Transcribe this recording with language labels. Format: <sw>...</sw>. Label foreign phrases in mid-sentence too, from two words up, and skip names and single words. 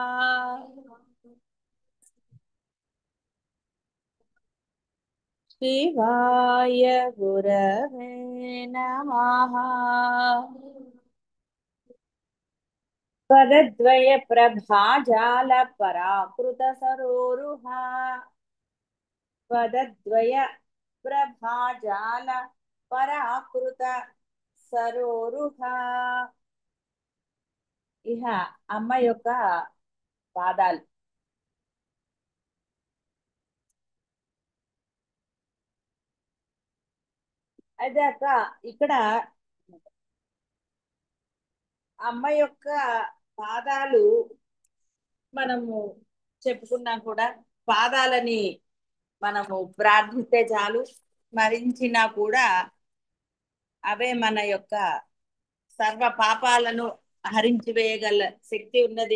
<sa>शिवाय गुरवे नमः। पदद्वय प्रभाजाल पराकृत सरोरुहा। पदद्वय ప్రభాజాల పరాకృత సరోరుహ.</sa> <te>ఇహ అమ్మ యొక్క పాదాలు. అయితే అక్క, ఇక్కడ అమ్మ యొక్క పాదాలు మనము చెప్పుకున్నా కూడా, పాదాలని మనము ప్రార్థిస్తే చాలు, స్మరించినా కూడా అవే మన యొక్క సర్వ పాపాలను హరించి వేయగల శక్తి ఉన్నది.</te>